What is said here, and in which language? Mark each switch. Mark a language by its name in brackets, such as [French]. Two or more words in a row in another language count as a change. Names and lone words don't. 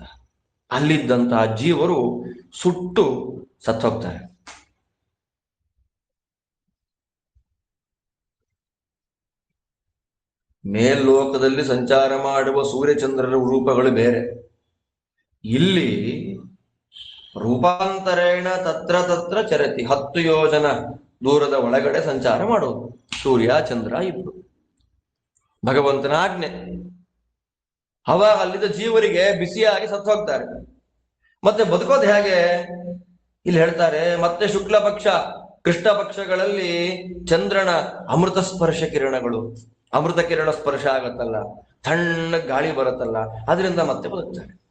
[Kannada] ಅಲ್ಲಿದ್ದಂತಹ ಜೀವರು ಸುಟ್ಟು ಸತ್ತೋಗ್ತಾರೆ. ಮೇಲ್ಲೋಕದಲ್ಲಿ ಸಂಚಾರ ಮಾಡುವ ಸೂರ್ಯಚಂದ್ರರ ರೂಪಗಳು ಬೇರೆ. ಇಲ್ಲಿ [Sanskrit] ರೂಪಾಂತರೇಣ ತತ್ರ ತತ್ರ ಚರತಿ, [Kannada] 10 ಯೋಜನ ದೂರದ ಒಳಗಡೆ ಸಂಚಾರ ಮಾಡೋದು ಸೂರ್ಯ ಚಂದ್ರ ಇಬ್ರು. ಭಗವಂತನ ಆಜ್ಞೆ. ಅವಾಗ ಅಲ್ಲಿದ್ದ ಜೀವರಿಗೆ ಬಿಸಿಯಾಗಿ ಸತ್ತು ಹೋಗ್ತಾರೆ. ಮತ್ತೆ ಬದುಕೋದು ಹೇಗೆ? ಇಲ್ಲಿ ಹೇಳ್ತಾರೆ, ಮತ್ತೆ ಶುಕ್ಲ ಪಕ್ಷ ಕೃಷ್ಣ ಪಕ್ಷಗಳಲ್ಲಿ ಚಂದ್ರನ ಅಮೃತ ಸ್ಪರ್ಶ ಕಿರಣಗಳು, ಅಮೃತ ಕಿರಣ ಸ್ಪರ್ಶ ಆಗತ್ತಲ್ಲ, ತಣ್ಣ ಗಾಳಿ ಬರುತ್ತಲ್ಲ, ಅದರಿಂದ ಮತ್ತೆ ಬದುಕ್ತಾರೆ.